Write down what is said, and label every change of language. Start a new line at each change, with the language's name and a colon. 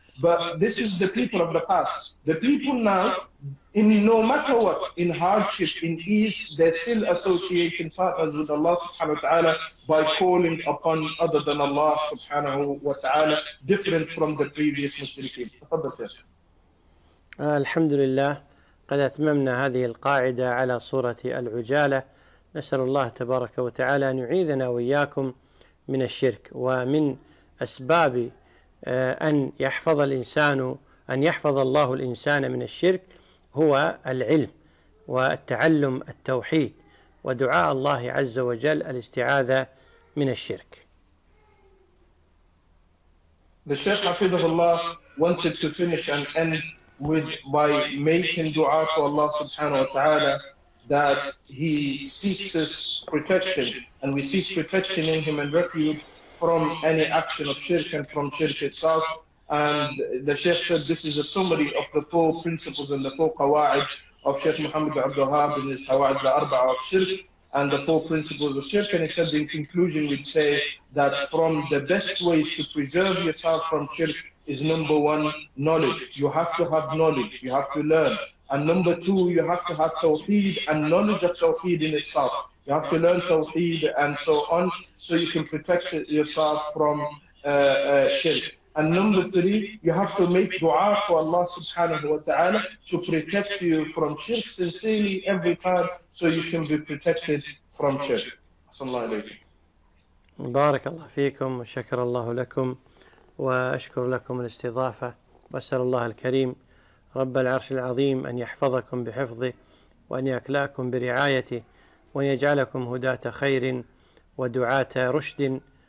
English: But this is the people of the past. The people now, in no matter what, in hardship, in ease, they're still associating partners with Allah subhanahu wa ta'ala by calling upon other than Allah subhanahu wa ta'ala, different from the previous Muslims.
Arabic: Alhamdulillah, قد أتممنا هذه القاعدة على صورة العجالة. نسأل الله تبارك وتعالى أن يعيذنا وإياكم من الشرك. ومن أسباب أن يحفظ الإنسان أن يحفظ الله الإنسان من الشرك هو العلم والتعلم التوحيد ودعاء الله عز وجل الاستعاذة من الشرك.
English: The Shaykh حفظه الله wanted to finish and end with by making dua to Allah subhanahu wa ta'ala that he seeks his protection and we seek protection in him and refuge from any action of shirk and from shirk itself. And the Shaykh said this is a summary of the four principles and the four qawa'id of Shaykh Muhammad Abdul Wahhab in his qawa'id al-arba'a of shirk and the four principles of shirk. And he said in conclusion we'd say that from the best ways to preserve yourself from shirk is number one, knowledge. You have to have knowledge, you have to learn. And number two, you have to have tawheed and knowledge of tawheed in itself. You have to learn tawheed and so on, so you can protect yourself from shirk. And number three, you have to make dua for Allah subhanahu wa ta'ala to protect you from shirk sincerely every time, so you can be protected from shirk.
Arabic: As-salamu alaykum. Barakallahu feekum, shakarallahu lakum. وأشكر لكم الاستضافة وأسأل الله الكريم رب العرش العظيم أن يحفظكم بحفظه وأن يكلأكم برعايته وأن يجعلكم هداة خير ودعاة رشد.